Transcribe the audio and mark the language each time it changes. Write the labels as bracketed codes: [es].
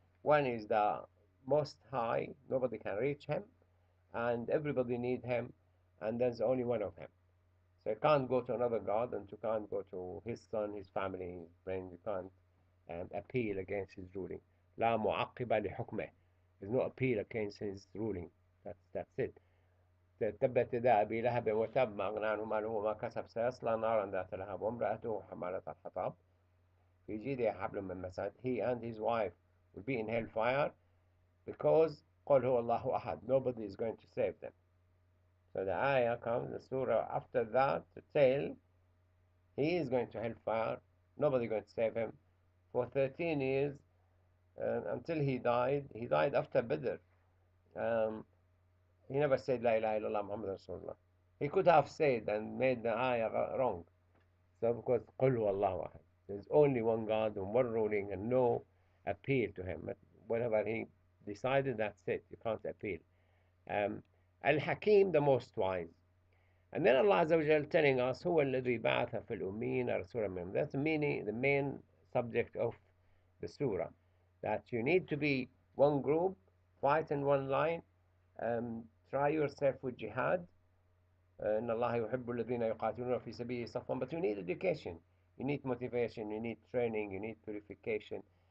[en] One is the most high, nobody can reach Him, and everybody need Him, and there's only one of Him. So you can't go to another God, and you can't go to his son, his family, his friends. You can't appeal against his ruling. [ar] لا معقب لحكمه. [en] There's no appeal against his ruling. That's it. [ar] تبت يدا أبي لهب وتب ما أغنى عنه ماله وما كسب سيصلى نارا ذات لهب وامرأته حمالة الحطب في جيدها حبل من مسد. [en] He and his wife will be in hellfire because [ar] قل هو الله أحد. [en] Nobody is going to save them. So the ayah comes, the surah after that to tell he is going to hellfire. Nobody is going to save him for 13 years until he died. He died after Badr. He never said La ilaha illallah Muhammad Rasulullah. He could have said and made the ayah wrong. So because [ar] قل هو الله أحد. [en] There's only one God and one ruling and no appeal to him. Whatever he decided, that's it. You can't appeal. Al-Hakim, the most wise. And then Allah Azza wa Jal telling us, [ar] هو الذي بعث في الأمين رسولا منهم. [en] That's the meaning, the main subject of the surah. That you need to be one group, fight in one line, try yourself with jihad. [ar] إن الله يحب الذين يقاتلون في سبيله صفا. [en] But you need education, you need motivation, you need training, you need purification.